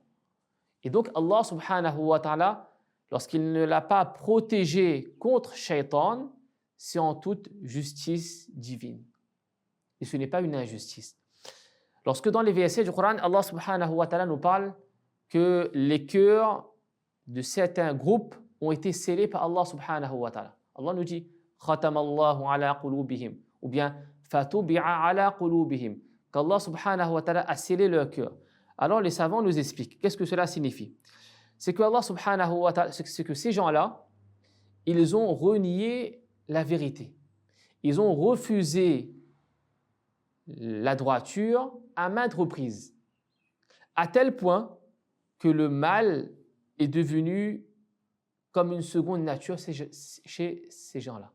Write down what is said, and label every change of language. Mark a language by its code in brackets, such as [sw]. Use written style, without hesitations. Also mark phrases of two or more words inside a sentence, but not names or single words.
[fr] Et donc Allah [ar] سبحانه وتعالى, [fr] lorsqu'il ne l'a pas protégé contre Shaitan, c'est en toute justice divine. Et ce n'est pas une injustice. Lorsque dans les versets du Coran, Allah [ar] سبحانه وتعالى [fr] nous parle que les cœurs de certains groupes ont été scellés par Allah [ar] سبحانه وتعالى. [fr] Allah nous dit « [ar] ختم الله على قلوبهم [fr] » ou bien « [ar] فطبع على قلوبهم [fr] » qu'Allah [ar] سبحانه وتعالى [fr] a scellé leur cœur. Alors les savants nous expliquent qu'est-ce que cela signifie. C'est que Allah [ar] سبحانه وتعالى, [fr] c'est que ces gens-là, ils ont renié la vérité. Ils ont refusé la droiture à maintes reprises, à tel point que le mal est devenu comme une seconde nature chez ces gens-là.